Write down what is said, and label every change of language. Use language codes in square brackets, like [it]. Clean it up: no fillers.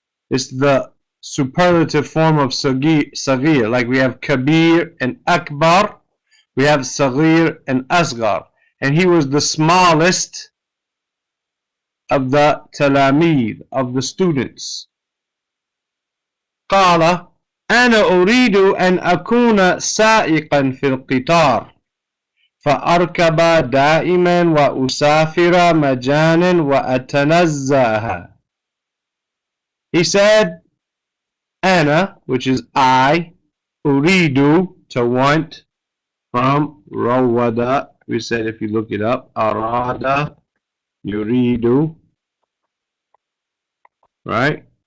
[en] It's the superlative form of صغير. Like we have kabir and akbar. We have صغير and asghar. And he was the smallest of the talamid, of the students. [ar] قال أنا أريد أن أكون سائقا في القطار. فأركب دائما وأسافر مجانا وأتنزه. [en] He said, أنا, which is I, أريد, to want, from روّد. We said if you look it up, أراد, يريد, right?